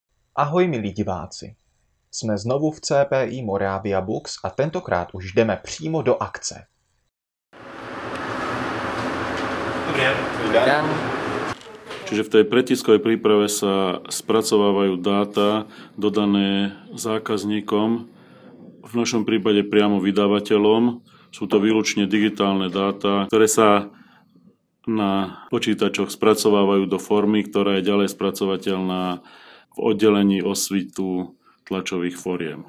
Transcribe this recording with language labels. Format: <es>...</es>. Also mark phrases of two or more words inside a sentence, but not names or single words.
<cs>Ahoj milí diváci, jsme znovu v CPI Moravia Books a tentokrát už jdeme přímo do akce. Dobrý den.</cs> <sk>Čiže v tej pretiskovej príprave sa spracovávajú dáta dodané zákazníkom, v našom prípade priamo vydavateľom. Sú to výlučne digitálne dáta, ktoré sa na počítačoch spracovávajú do formy, ktorá je ďalej spracovateľná v oddelení osvitu tlačových foriem.</sk>